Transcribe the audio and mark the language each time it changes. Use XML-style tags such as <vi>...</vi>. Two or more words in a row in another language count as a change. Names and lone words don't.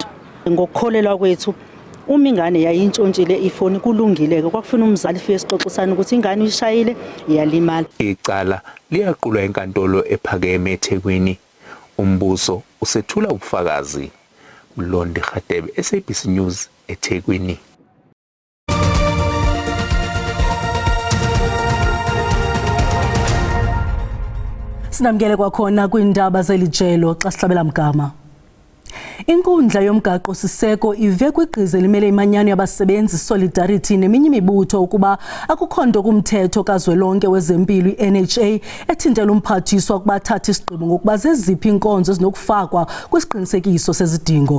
<zu>Ngokukholelwa kwethu uma ingane yayintshontshile ifoni kulungile-ke, kwakufuna umzali fike sixoxisana ukuthi ingane uyishayile iyalimala. Icala liyaqulwa enkantolo ephakeme eThekwini. Umbuso usethula ubufakazi. Mlondi Radebe, SABC News, eThekwini.</zu> <xh>Sinamkele kwakhona kwindaba zelijelo xa sihlabela mgama. Inkundla yomgaqo siseko ive kwigqize limele imanyano yabasebenzi Solidarity neminye imibutho ukuba akukho nto kumthetho kazwelonke wezempilo iNHA ethintela umphathiswa ukuba athathe isigqibo ngokuba zeziphi inkonzo ezinokufakwa kwisiqinisekiso sezidingo.</xh>